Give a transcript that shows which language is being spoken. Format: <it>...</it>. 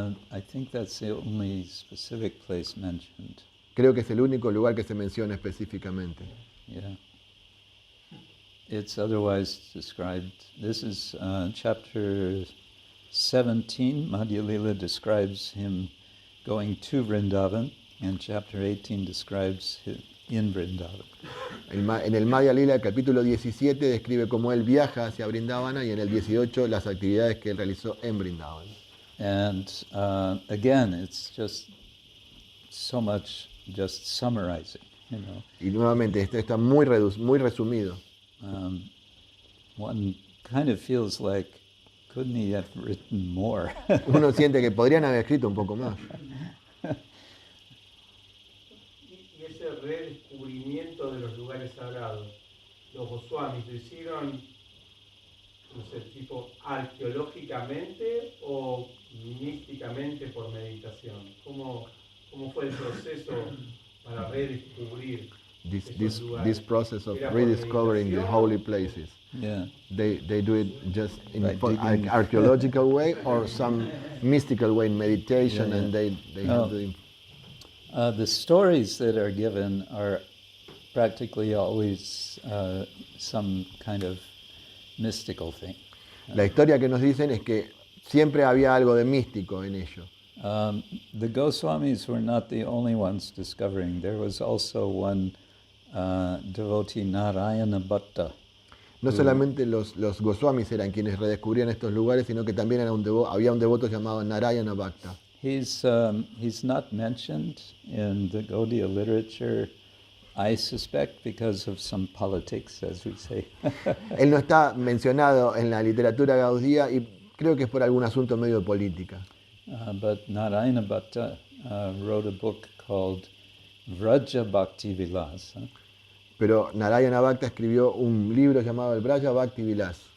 <en>I think that's the only specific place mentioned.</en> <es>Creo que es el único lugar que se menciona específicamente.</es> <en>Yeah. It's otherwise described. This is chapter 17. Madhya Lila describes him going to Vrindavan, and chapter 18 describes him in Vrindavan.</en> <es>En el Madhya Lila, el capítulo 17, describe cómo él viaja hacia Vrindavana, y en el 18 las actividades que él realizó en Vrindavan.</es> <en>And again, it's just so much just summarizing, you know.</en> <es>Y nuevamente, esto está muy resumido.</es> <en>One kind of feels like, couldn't he have written more?</en> <es>Uno siente que podrían haber escrito un poco más. Y ese redescubrimiento de los lugares sagrados, los Goswamis lo hicieron, no sé, tipo arqueológicamente o místicamente por meditación. ¿Cómo fue el proceso para redescubrir esos lugares?</es> <en>This process of</en> <es>¿Era por</es> <en>rediscovering the</en> <es>meditación?</es> <en>holy places. Yeah. They do it just in By digging. an archaeological way, or some mystical way in meditation, Yeah, yeah. and they No. have the... The stories that are given are practically always some kind of mystical thing.</en> <es>La historia que nos dicen es que siempre había algo de místico en ello.</es> <en>The Goswamis were not the only ones discovering. There was also one devotee, Narayana Bhatta.</en> <es>No solamente los Goswamis eran quienes redescubrían estos lugares, sino que también había un devoto llamado Narayana Bhakta.</es> <en>He's not mentioned in the Gaudiya literature, I suspect, because of some politics, as we say.</en> <es>Él no está mencionado en la literatura gaudía, y creo que es por algún asunto medio de política.</es> <en>But Narayana Bhatta wrote a book called Vraja Bhakti Vilas,</en> <es>Pero Narayana Bhakta escribió un libro llamado el Vraja Bhakti Vilas,</es>